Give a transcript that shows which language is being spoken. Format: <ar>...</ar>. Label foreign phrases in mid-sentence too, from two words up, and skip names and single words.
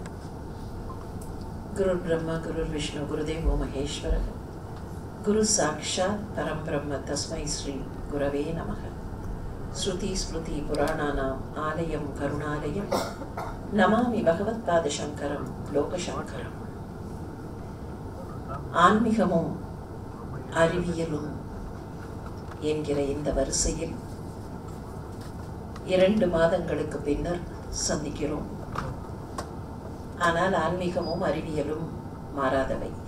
<sa>गुरु ब्रह्मा गुरु विष्णु गुरुदेवो महेश्वर गुरु साक्षात् परम ब्रह्म तस्मै श्री गुरवे नमः। श्रुति स्मृति पुराणानाम् आलयं करुणालयं नमामि भगवत्पादशंकरं लोकशंकरं।</sa> <ta>ஆன்மீகமும் அறிவியலும் என்கிற இந்த வரிசையில் 2 மாதங்களுக்கு பின்னர் சந்திக்கிறோம். ஆனால் ஆன்மீகமும் அறிவியலும் மாறாதவை.</ta>